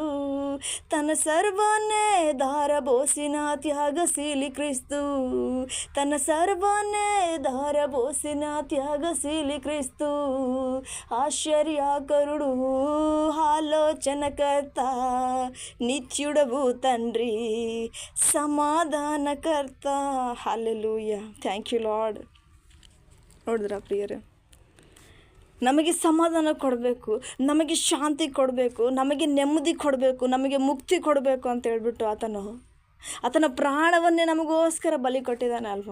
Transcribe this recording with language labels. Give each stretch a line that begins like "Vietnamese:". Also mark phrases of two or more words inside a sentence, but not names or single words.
Telugu: తన సర్వాన్నే ధారబోసిన త్యాగశీలి క్రీస్తు. తన సర్వాన్నే ధారబోసిన త్యాగశీలి క్రీస్తు. ఆశ్చర్యకరుడు ఆలోచనకర్త నిత్యుడవు తండ్రి ಸಮಾಧಾನಕರ್ತ.
English: Hallelujah. Thank you Lord.
Kannada: ನೋಡಿದ್ರ ಪ್ರಿಯರೇ, ನಮಗೆ ಸಮಾಧಾನ ಕೊಡಬೇಕು, ನಮಗೆ ಶಾಂತಿ ಕೊಡಬೇಕು, ನಮಗೆ ನೆಮ್ಮದಿ ಕೊಡಬೇಕು, ನಮಗೆ ಮುಕ್ತಿ ಕೊಡಬೇಕು ಅಂತ ಹೇಳ್ಬಿಟ್ಟು ಆತನ ಪ್ರಾಣವನ್ನೇ ನಮಗೋಸ್ಕರ ಬಲಿ ಕೊಟ್ಟಿದ್ದಾನೆ ಅಲ್ವಾ.